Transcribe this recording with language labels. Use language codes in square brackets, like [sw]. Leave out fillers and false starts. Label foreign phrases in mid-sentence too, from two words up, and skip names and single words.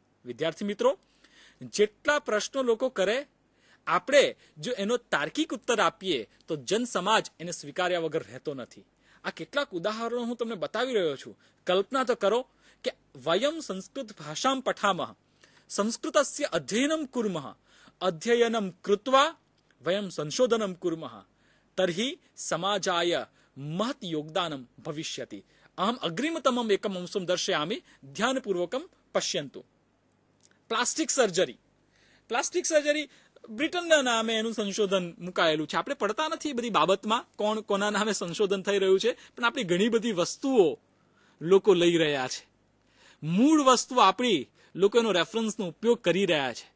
[gu] વિદ્યાર્થી મિત્રો, જેટલા પ્રશ્નો લોકો કરે, આપણે જો એનો તાર્કિક ઉત્તર આપીએ તો જન સમાજ એને સ્વીકાર્યા વગર રહેતો નથી. આ કેટલાક ઉદાહરણો હું તમને બતાવી રહ્યો છું. કલ્પના તો કરો કે [sa] वयम् संस्कृत भाषाम् पठामः, संस्कृतस्य अध्ययनम् कुर्मः, अध्ययनम् कृत्वा वयम् संशोधनम् कुर्मः, तर्हि समाजाय महत् योगदानं भविष्यति। अहम् अग्रिमतमम् एकम् अंशं दर्शयामि, ध्यानपूर्वकं पश्यन्तु। [gu] પ્લાસ્ટિક સર્જરી બ્રિટનના નામે એનું સંશોધન મુકાયેલું છે. આપણે પડતા નથી બધી બાબતમાં કોણ કોના નામે સંશોધન થઈ રહ્યું છે, પણ આપણી ઘણી બધી વસ્તુઓ લોકો લઈ રહ્યા છે. મૂળ વસ્તુ આપણી લોકો એનો રેફરન્સનો ઉપયોગ કરી રહ્યા છે.